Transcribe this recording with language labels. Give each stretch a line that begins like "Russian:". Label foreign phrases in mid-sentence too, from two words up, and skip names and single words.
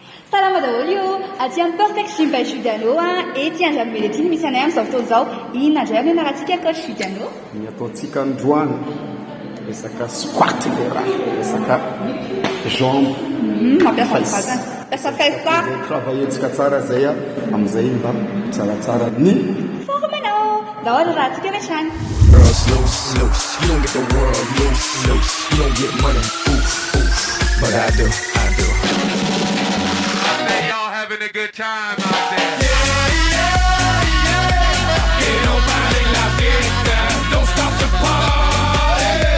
Malagasy: Salama daholo io, aty amin'ny perfect gym by Judy anao et ty andra mely aty misy anay amin'izao fotoana izao. Inona indray amin'ny anarantsika coach Judy anao? Ny ataontsika androany resaka squat le raha, resaka jambe. Mampiasa vatana, mampiasa festa. Travaillentsika tsara zay amin'izay mba tsaratsara ny formanao. Daholo raha antsika retrany.
English: Girls loose, loose. You don't get the world loose, loose. You don't get money, oof, oof. But I do, I do. I bet y'all having a good time out there.
Spanish: Que no pare la fiesta,
English: don't stop the party.